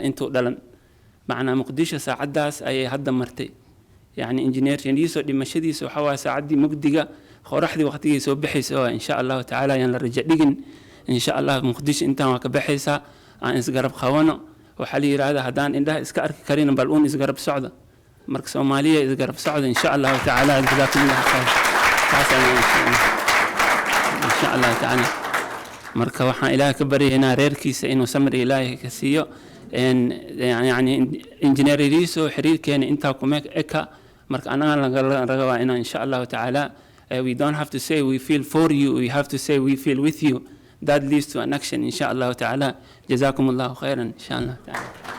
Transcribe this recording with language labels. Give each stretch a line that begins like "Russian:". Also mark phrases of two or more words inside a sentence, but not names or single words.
Somali: intuu dhalan macna Muqdisho saacadaas ayay hadda martay yani Engineer Yariisow dhimashadiisa waxa waa saacadii mugdiga qoraxdii waqtigii soo bixaysa
Arabic: إن شاء الله تعالى
Somali: yan la raja dhigin
Arabic: إن شاء الله
Somali: Muqdisho intaan waa ka baxaysa aan isgarab qawano waxaa la yiraahdaa hadaan indhaha iska arki karin bal uun isgarab socda marka Soomaaliya isgarab socda
Arabic: إن شاء الله تعالى جزاكم الله خير إن شاء الله تعالى.
Somali: Marka waxaan Ilaahay ka baryaynaa reerkiisa inuu samir Ilaahay ka siiyo yani Engineer Yariisow xiriirkeena intaa kuma eka marka anaga laga rabaa inaan
Arabic: إن شاء الله تعالى
English: we don't have to say we feel for you, we have to say we feel with you. That leads to an action
Arabic: إن شاء الله تعالى. جزاكم الله خيرا إن شاء الله تعالى.